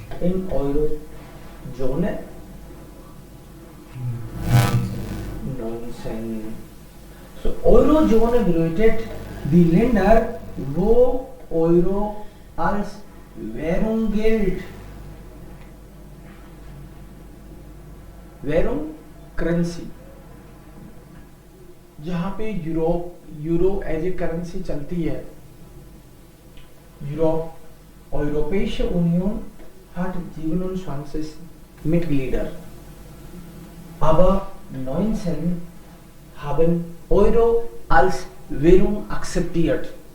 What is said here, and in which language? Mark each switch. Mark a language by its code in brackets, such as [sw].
[de] In Eurozone 19. So Eurozone bedeutet die Länder, wo Euro als Währung gilt. Währung, [hi] currency, जहां पे euro as a currency चलती है. [de] Europäische Union hat 27 Mitglieder, aber 19 haben Euro als Währung akzeptiert.